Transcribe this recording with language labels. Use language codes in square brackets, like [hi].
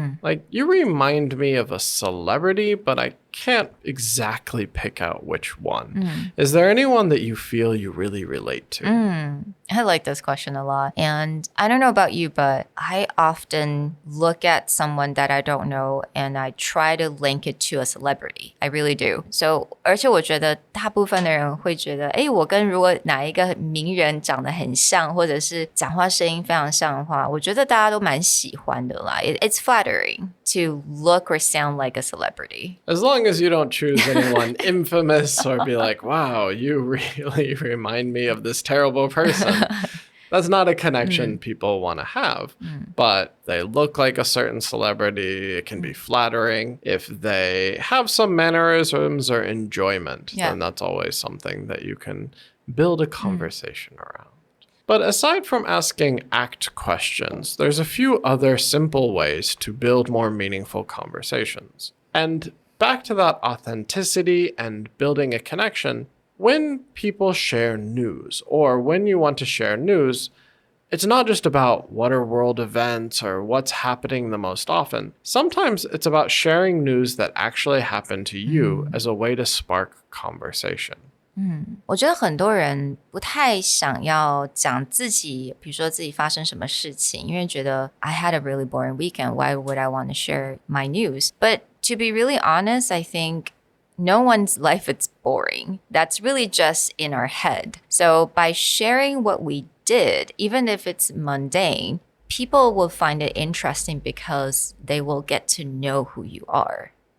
[en] Like, you remind me of a celebrity, but I can't exactly pick out which one. Is there anyone that you feel you really relate to? I like this question a lot. And I don't know about you, but I often look at someone that I don't know and I try to link it to a celebrity. I really do. [zh] So, 而且我觉得大部分的人会觉得，我跟如果哪一个名人长得很像，或者是讲话声音非常像的话，我觉得大家都蛮喜欢的啦。 [en] It's flattering to look or sound like a celebrity. As long as you don't choose anyone infamous or be like, wow, you really remind me of this terrible person. That's not a connection people want to have, but they look like a certain celebrity. It can be flattering. If they have some mannerisms or enjoyment, then that's always something that you can build a conversation around. But aside from asking ACT questions, there's a few other simple ways to build more meaningful conversations. And back to that authenticity and building a connection, when people share news or when you want to share news, it's not just about what are world events or what's happening the most often. Sometimes it's about sharing news that actually happened to you as a way to spark conversation. [zh] 我觉得很多人不太想要讲自己，比如说自己发生什么事情，因为觉得 [en] I had a really boring weekend. Why would I want to share my news? But to be really honest, I think no one's life is boring. That's really just in our head. So by sharing what we did, even if it's mundane, people will find it interesting because they will get to know who you are.